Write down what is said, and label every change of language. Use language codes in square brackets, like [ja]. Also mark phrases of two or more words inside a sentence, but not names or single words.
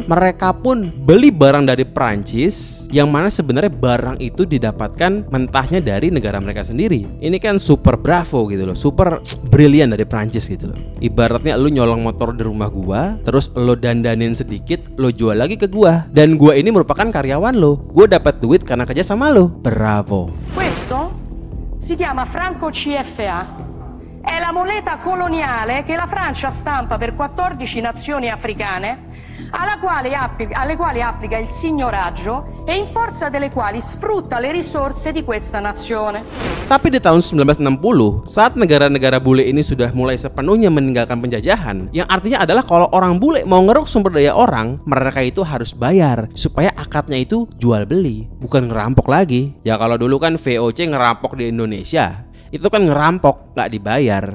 [id] Mereka pun beli barang dari Perancis, yang mana sebenarnya barang itu didapatkan mentahnya dari negara mereka sendiri. Ini kan super bravo gitu loh, super brilian dari Perancis gitu loh. Ibaratnya lu nyolong motor di rumah gua, terus lo dandanin sedikit, lo jual lagi ke gua, dan gua ini merupakan karyawan lo. Gua dapat duit karena kerja sama lo. Bravo. [it] Questo si chiama franco CFA. È la moneta coloniale che la Francia stampa per 14 nazioni africane, alle quali applica il signoraggio e in forza delle quali sfrutta le risorse di questa nazione. [id] Tapi di tahun 1960, saat negara-negara bule ini sudah mulai sepenuhnya meninggalkan penjajahan, yang artinya adalah kalau orang bule mau ngeruk sumber daya orang, mereka itu harus bayar supaya akadnya itu jual beli, bukan ngerampok lagi. Ya kalau dulu kan VOC ngerampok di Indonesia, itu kan ngerampok, gak dibayar.